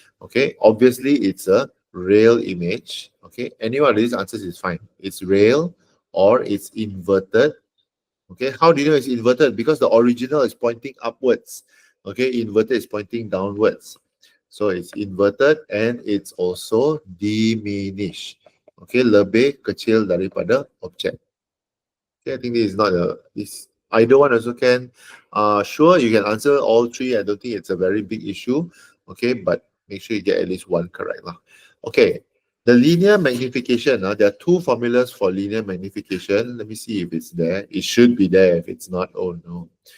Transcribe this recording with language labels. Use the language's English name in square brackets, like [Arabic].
[English] Okay, obviously it's a rail image. Okay, any one of these answers is fine. It's rail or it's inverted. Okay, how do you know it's inverted? Because the original is pointing upwards. Okay, inverted is pointing downwards. So it's inverted and it's also diminished. [Malay] Okay, lebih kecil daripada objek. [English] Okay, I think this is not this either one also can. Sure, you can answer all three. I don't think it's a very big issue. Okay, but make sure you get at least one correct lah. Okay, the linear magnification. There are two formulas for linear magnification. Let me see if it's there. It should be there. If it's not, oh no.